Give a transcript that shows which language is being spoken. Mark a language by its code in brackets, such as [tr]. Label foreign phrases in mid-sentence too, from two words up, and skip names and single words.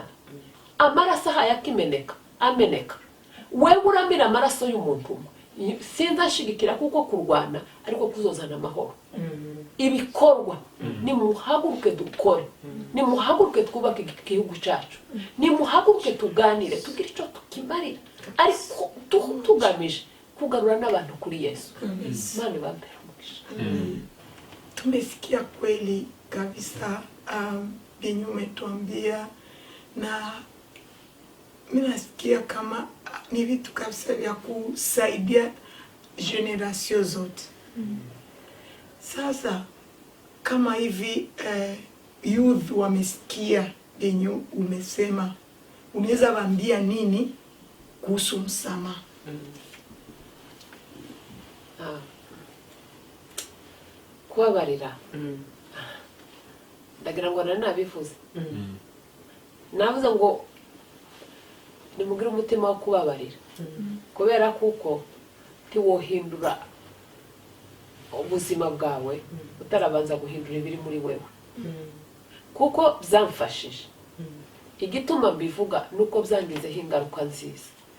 [rn] Amaraso hayakimeneka, ameneka. Wewe uramira amaraso y'umuntu, sinzashigikira kuko kurwana ariko kuzozana amahoro. [rw] Ibikorwa ni muhaguruke dukore, ni muhaguruke twubake igihugu cyacu, ni muhaguruke tuganire tugira icyo tukimarira, ariko tugamije kugarura n'abantu kuri Yesu. Imana ibambere umugisha. [sw] Tumesikia kweli kabisa yenye umetuambia, na mimi nasikia kama ni vitu kabisa vya kusaidia generation zote. Sasa kama hivi youth wamesikia yenye umesema, unaweza waambia nini kuhusu msamaha? [rw] Kubabarira ndagira ngo nari nabivuze navuze ngo nimugire umutima wo kubabarira kubera kuko ntiwohindura ubuzima bwawe utarabanza guhindura ibiri muri wewe kuko byamfashije igituma mbivuga nuko byangizeho ingaruka nziza